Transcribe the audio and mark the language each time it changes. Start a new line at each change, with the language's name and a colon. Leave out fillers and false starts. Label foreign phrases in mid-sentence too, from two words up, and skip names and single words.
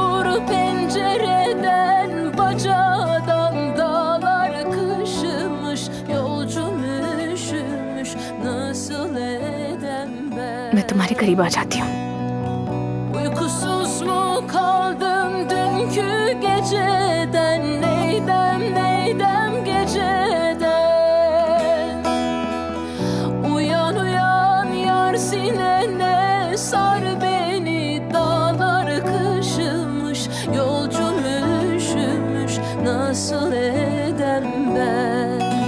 Turkish: pencereden, bacadan dağlar kışımış, yolcum üşümüş, nasıl edem ben?
Hindi: मैं तुम्हारे करीब आ जाती हूँ।
Turkish: Uykusuz mu kaldım dünkü geceden, neydem neydem geceden? Uyan uyan yar sinene, sar beni, dağlar kışımış, yolcum üşümüş, nasıl edem ben?